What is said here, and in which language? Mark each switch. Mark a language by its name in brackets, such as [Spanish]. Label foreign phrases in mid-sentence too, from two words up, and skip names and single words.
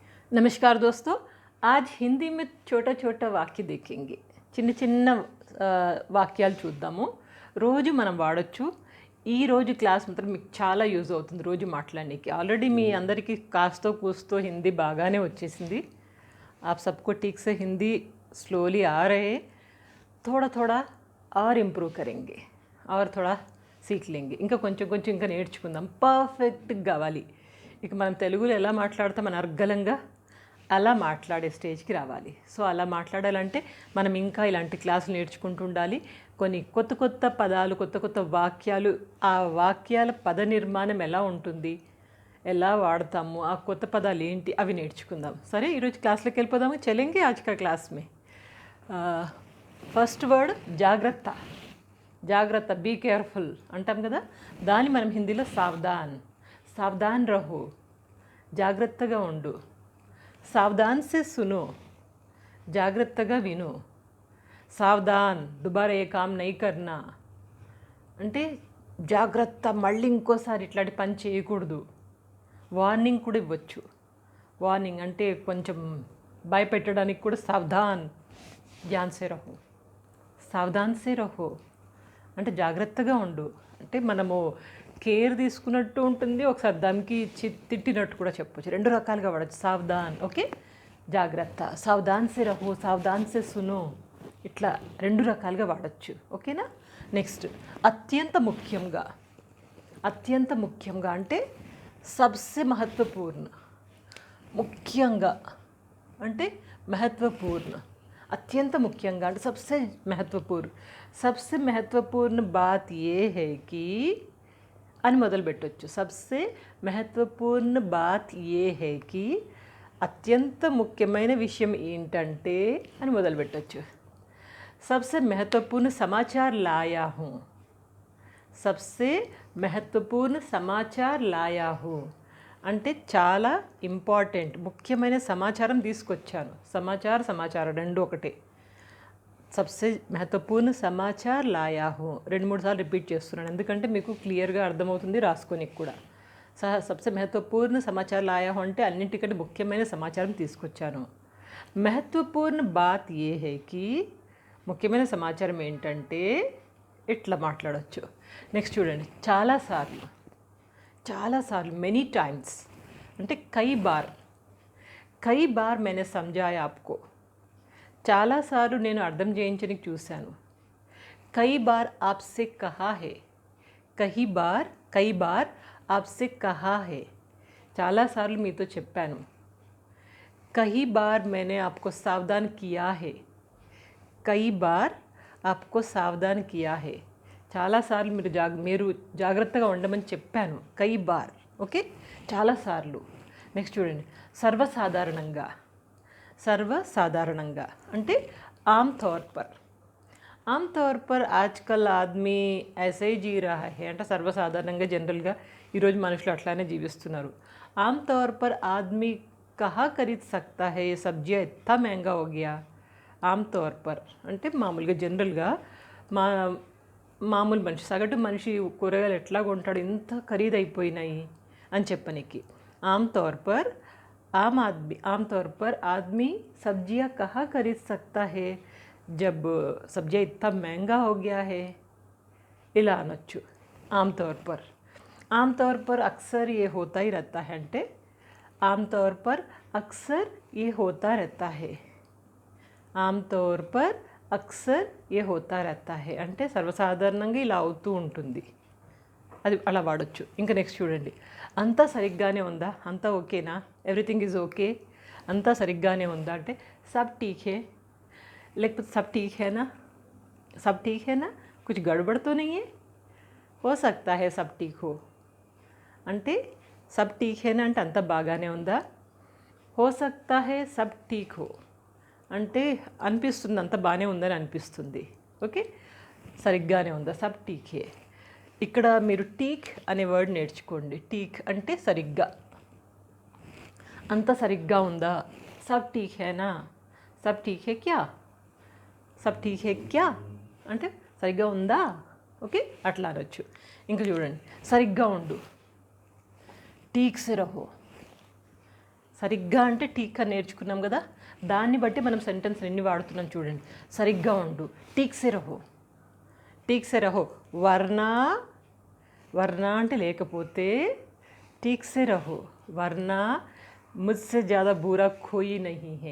[Hindi] नमस्कार दोस्तों। आज हिंदी में छोटा छोटा వాక్య देखेंगे. [Telugu] చిన్న చిన్న వాక్యాలు చూద్దాము. రోజు మనం వాడొచ్చు. ఈ రోజు క్లాస్ మాత్రం మీకు చాలా యూజ్ అవుతుంది రోజు మాట్లాడడానికి. ఆల్రెడీ మీ అందరికీ కాస్తో కూస్తో హింदी బాగానే వచ్చేసింది. [Hindi] आप सबको ठीक से हिंदी स्लोली आ रहे हैं. थोड़ा थोड़ा और इम्प्रूव करेंगे और थोड़ा सीख लेंगे. [Telugu] ఇంకా కొంచెం కొంచెం ఇంకా నేర్చుకుందాం. పర్ఫెక్ట్గా కావాలి. ఇక మనం తెలుగులో ఎలా మాట్లాడతాం మన అర్గలంగా అలా మాట్లాడే స్టేజ్కి రావాలి. సో అలా మాట్లాడాలంటే మనం ఇంకా ఇలాంటి క్లాసులు నేర్చుకుంటూ ఉండాలి. కొన్ని కొత్త కొత్త పదాలు, కొత్త కొత్త వాక్యాలు, ఆ వాక్యాల పద నిర్మాణం ఎలా ఉంటుంది, ఎలా వాడతాము, ఆ కొత్త పదాలు ఏంటి అవి నేర్చుకుందాం. సరే, ఈరోజు క్లాస్లోకి వెళ్ళిపోదాము. [Hindi] चलेंगे आज का क्लास में. [English] first word [Telugu] జాగ్రత్త. జాగ్రత్త, [English] be careful [Telugu] అంటాం కదా, దాన్ని మనం హిందీలో సావధాన్. [Hindi] सावधान रहो, [Telugu] జాగ్రత్తగా ఉండు. [Hindi] सावधान से सुनो, [Telugu] జాగ్రత్తగా విను. [Hindi] सावधान, दुबारा ये काम नहीं करना [Telugu] అంటే జాగ్రత్త, మళ్ళీ ఇంకోసారి ఇట్లాంటి పని చేయకూడదు. వార్నింగ్ కూడా ఇవ్వచ్చు. వార్నింగ్ అంటే కొంచెం భయపెట్టడానికి కూడా [Hindi] सावधान, ध्यान से रहो. सावधान से रहो [Telugu] అంటే జాగ్రత్తగా ఉండు. అంటే మనము కేర్ తీసుకున్నట్టు ఉంటుంది, ఒకసారి దమ్కి తిట్టినట్టు కూడా చెప్పొచ్చు. రెండు రకాలుగా వాడచ్చు సావధాన్. ఓకే, జాగ్రత్త, [Hindi] सावधान से रहो, सावधान से सुनो, [Telugu] ఇట్లా రెండు రకాలుగా వాడచ్చు. ఓకేనా. నెక్స్ట్, అత్యంత ముఖ్యంగా. అత్యంత ముఖ్యంగా అంటే [Hindi] सबसे महत्वपूर्ण. [Telugu] ముఖ్యంగా అంటే మహత్వపూర్ణ. అత్యంత ముఖ్యంగా అంటే [Hindi] सबसे महत्वपूर्ण. सबसे महत्वपूर्ण बात ये है कि [Telugu] అని మొదలుపెట్టవచ్చు. [Hindi] सबसे महत्वपूर्ण बात ये है कि [Telugu] అత్యంత ముఖ్యమైన విషయం ఏంటంటే అని మొదలుపెట్టవచ్చు. [Hindi] सबसे महत्वपूर्ण समाचार लाया हूँ. सबसे महत्वपूर्ण समाचार लाया हूँ [Telugu] అంటే చాలా ఇంపార్టెంట్, ముఖ్యమైన సమాచారం తీసుకొచ్చాను. సమాచారం రెండు ఒకటే. [Hindi] सबसे महत्वपूर्ण समाचार लाया हूँ [Telugu] 2-3 సార్లు రిపీట్ చేస్తున్నాను, ఎందుకంటే మీకు క్లియర్గా అర్థమవుతుంది రాసుకోనికి కూడా. [Hindi] सबसे महत्वपूर्ण समाचार लाया हूँ [Telugu] అంటే అన్నింటికంటే ముఖ్యమైన సమాచారం తీసుకొచ్చాను. [Hindi] महत्वपूर्ण बात ये है कि, [Telugu] ముఖ్యమైన సమాచారం ఏంటంటే ఇట్లా మాట్లాడవచ్చు. నెక్స్ట్ చూడండి, చాలాసార్లు. చాలాసార్లు, [English] many times [Telugu] అంటే [Hindi] कई बार. कई बार मैंने समझाया आपको. [Telugu] చాలాసార్లు నేను అర్థం చేయించడానికి చూశాను. [Hindi] कई बार आपसे कहा है. कई बार आपसे कहा है, [Telugu] చాలాసార్లు మీతో చెప్పాను. [Hindi] कही बार मैंने आपको सावधान किया है. कई बार आपको सावधान किया है, [Telugu] చాలాసార్లు మీరు జాగ్రత్తగా ఉండమని చెప్పాను. [Hindi] कई बार. [Telugu] ఓకే, చాలాసార్లు. నెక్స్ట్ చూడండి, సర్వసాధారణంగా. సర్వసాధారణంగా అంటే [Hindi] आम तौर पर. आम तौर पर आजकल आदमी ऐसे जी रहा है [Telugu] అంటే సర్వసాధారణంగా, జనరల్గా ఈరోజు మనుషులు అట్లానే జీవిస్తున్నారు. [Hindi] आम तौर पर आदमी कहाँ खरीद सकता है ये सब्ज़ी इत्ता महंगा हो गया. आम तौर पर [Telugu] అంటే మామూలుగా, జనరల్గా మామూలు మనిషి, సగటు మనిషి కూరగాయలు ఎట్లా కొంటాడు, ఇంత ఖరీదైపోయినాయి అని చెప్పనికి. [Hindi] आम तौर पर आदमी सब्ज़ियाँ कहाँ खरीद सकता है जब सब्ज़ियाँ इत्ता महंगा हो गया है, [Telugu] ఇలా అనొచ్చు. [Hindi] आम तौर पर अक्सर ये होता ही रहता है అంటే आम तौर पर अक्सर ये होता रहता है. आम तौर पर अक्सर ये होता रहता है [Telugu] అంటే సర్వసాధారణంగా ఇలా అవుతూ ఉంటుంది, అది అలా వాడచ్చు. ఇంకా నెక్స్ట్ చూడండి, అంతా సరిగ్గానే ఉందా, అంతా ఓకేనా, [English] everything is okay, [Telugu] అంతా సరిగ్గానే ఉందా అంటే [Hindi] सब ठीक है, [Telugu] లేకపోతే [Hindi] सब ठीक है ना कुछ गड़बड़ तो नहीं हो सकता है सब ठीक हो [Telugu] అంటే [Hindi] सब ठीक है ना [Telugu] అంటే అంతా బాగానే ఉందా. [Hindi] हो सकता है सब ठीक हो [Telugu] అంటే అనిపిస్తుంది, అంత బాగానే ఉందని అనిపిస్తుంది. ఓకే, సరిగ్గానే ఉందా, [Hindi] सब ठीक है. [Telugu] ఇక్కడ మీరు టీక్ అనే వర్డ్ నేర్చుకోండి. టీక్ అంటే సరిగ్గా, అంత సరిగ్గా ఉందా. [Hindi] सब ठीक है ना, सब ठीक है क्या, सब ठीक है क्या [Telugu] అంటే సరిగ్గా ఉందా. ఓకే, అట్లా అనొచ్చు. ఇంకా చూడండి, సరిగ్గా ఉండు, [Hindi] ठीक से रहो. [Telugu] సరిగ్గా అంటే టీకా నేర్చుకున్నాం కదా, దాన్ని బట్టి మనం సెంటెన్స్ ఎన్ని వాడుతున్నాం చూడండి. సరిగ్గా ఉండు, [Hindi] ठीक से रहो, ठीक से रहो. [Telugu] వర్నా, వర్నా అంటే లేకపోతే, [Hindi] ठीक से रहो वरना मुझसे ज़्यादा बुरा कोई नहीं है.